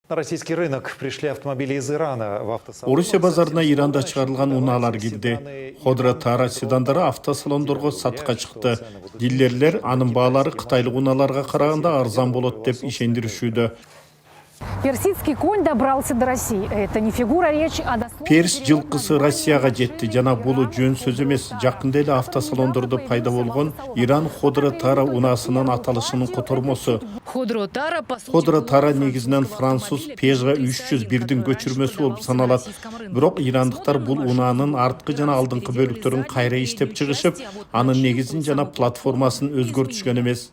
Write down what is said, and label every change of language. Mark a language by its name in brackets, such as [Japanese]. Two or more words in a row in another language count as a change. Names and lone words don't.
[Russian] На российский рынок пришли автомобили из Ирана. В автосалон [Kyrgyz] Орусия базарына Иранда чыгарылган унаалар кирди. Ходра Тара седандары автосалондорго сатыкка чыкты. Дилерлер анын баалары кытайлык унааларга караганда арзан болот деп ишендиришүүдө. [Russian] Персидский конь добрался до России. Это не фигура речи, а дословно... [Kyrgyz] Перс жылкысы Россияга жетти. Жана бул жөн сөз эмес. Жакында эле автосалондордо пайда болгон Иран Ходра Тара унаасынын аталышынын котормосу. Ходра Тара негизинен француз Peugeot 301дин көчүрмөсү болуп саналат. Бирок ирандыктар бул унаанын арткы жана алдыңкы бөлүктөрүн кайра иштеп чыгышып, анын негизин жана платформасын өзгөртүшкөн эмес.